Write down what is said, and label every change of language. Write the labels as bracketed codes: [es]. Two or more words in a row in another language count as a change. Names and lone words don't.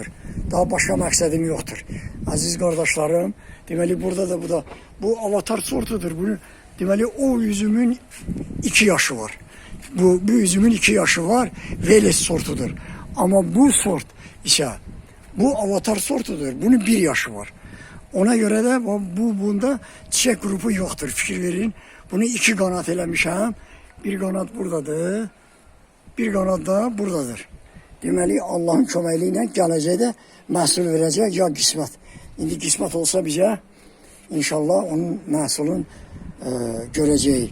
[az] Daha başqa məqsədim yoxdur. Aziz qardaşlarım, deməli burada da bu avatar sortudur. Bunu deməli o üzümün 2 yaşı var. Bu üzümün 2 yaşı var, Veles sortudur. Ama bu sort isə bu avatar sortudur. Bunun 1 yaşı var. [tr] Ona göre de bunda çiçek grubu yoktur. [az] Fikir verin. Bunu 2 qanat eləmişəm. Bir qanat buradadır. Bir qanat da buradadır. Deməli Allah'ın köməkliyi ilə gələcəkdə məhsul verəcək ya qismət. İndi qismət olsa bizə inşallah onun məhsulunu görəcəyik.